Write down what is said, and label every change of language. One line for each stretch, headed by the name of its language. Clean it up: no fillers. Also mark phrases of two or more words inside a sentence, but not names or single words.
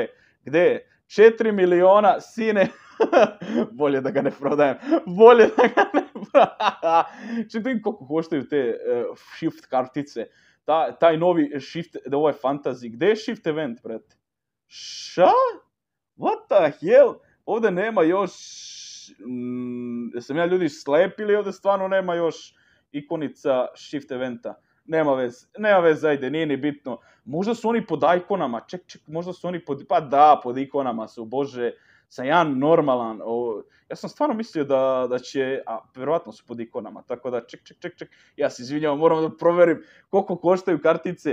Serbian: Gde je? 4 miliona, sine. Bolje da ga ne prodajem. Čekaj koliko koštaju te shift kartice. Taj novi shift, ovo je fantasy. Gde je
English: shift event,
Serbian: brate? Ša?
English: What the hell?
Serbian: Ovde nema još... Jesam ja ljudi slep ili ovdje stvarno nema još ikonica
English: shift eventa?
Serbian: nema veze, ajde, nije ni bitno. Možda su oni pod ikonama, ček, možda su oni pa da, pod ikonama su, bože, sam jedan normalan, ja sam stvarno mislio da će, a vjerovatno su pod ikonama, tako da ček, ja se izvinjavam, moram da proverim koliko koštaju kartice.